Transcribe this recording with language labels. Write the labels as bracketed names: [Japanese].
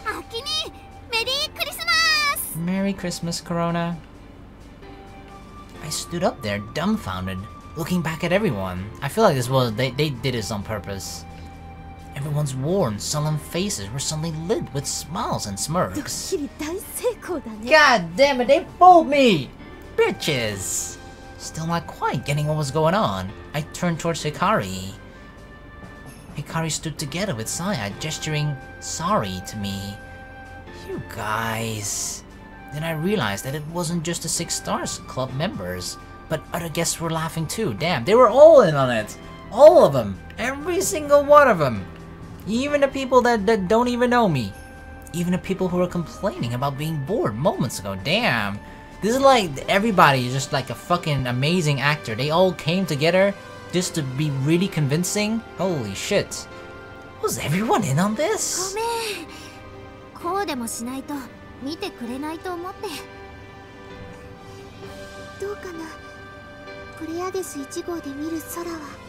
[Japanese] 秋にメリークリスマス [English] Merry Christmas, Corona. I stood up there, dumbfounded, looking back at everyone. I feel like they did this on purpose. Everyone's worn, sullen faces were suddenly lit with smiles and [Japanese] ドッ [English] smirks. [Japanese] キリ大成功だね [English] God damn it, they fooled me! Bitches! Still not quite getting what was going on, I turned towards Hikari. Hikari stood together with Saya, gesturing sorry to me. You guys... Then I realized that it wasn't just the 6 Stars Club members, but other guests were laughing too. Damn, they were all in on it! All of them! Every single one of them! Even the people that don't even know me. Even the people who were complaining about being bored moments ago. Damn! This is like, everybody is just like a fucking amazing actor. They all came together just to be really convincing. Holy shit. Was everyone in on [Japanese] ご [English] this? [Japanese] めんこうでもしないと見てくれないと思ってどうかなプレアデス1号で見る空は